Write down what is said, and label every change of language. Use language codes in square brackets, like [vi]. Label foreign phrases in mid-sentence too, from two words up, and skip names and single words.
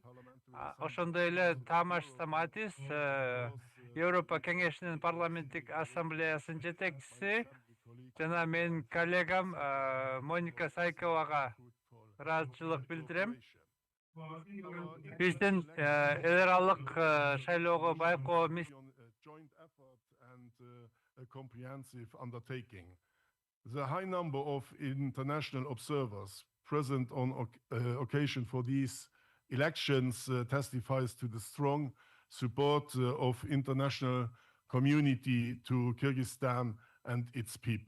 [ky] Ошондой эле Тамаш Стаматис, Европа кеңешинин парламенттик ассамблеясынын жетекчиси, жана менин коллегам Моника Сайковага ыраазычылык билдирем. Биздин эл аралык шайлоого байкоо [en] a comprehensive undertaking. The high number of international observers present on occasion for these elections testifies to the strong support of international community to Kyrgyzstan and its people.